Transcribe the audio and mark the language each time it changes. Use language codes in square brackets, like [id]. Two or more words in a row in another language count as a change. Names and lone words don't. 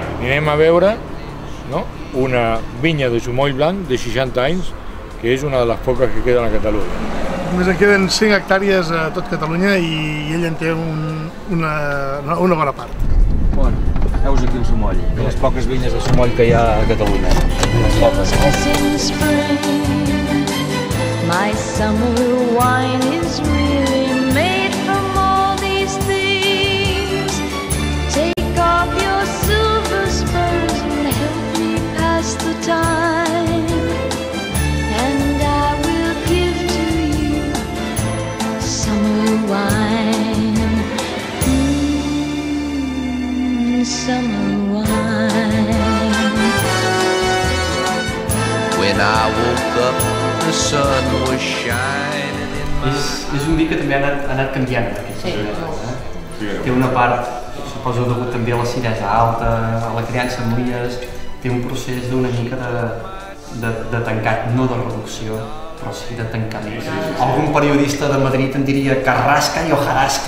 [ca] I anem a veure una vinya de sumoll blanc de 60 anys, que és una de les poques que queden a Catalunya. Només en queden 5 hectàrees a tot Catalunya i ell en té una bona part. Bueno, heus aquí el sumoll, de les poques vinyes de sumoll que hi ha a Catalunya. Les poques. [en] My summer wine is really made from all these things. Take off your silver spurs and help me pass the time, and I will give to you summer wine, summer wine. When I woke up, the sun was shining in my eyes. [ca] És un vi que també ha anat canviant en aquests anys. Té una part, suposo degut també a la acidesa alta, a la criança amb lies, té un procés d'una mica de tancat, no de reducció, però sí de tancament. Algun periodista de Madrid en diria carrasca i hojarasca.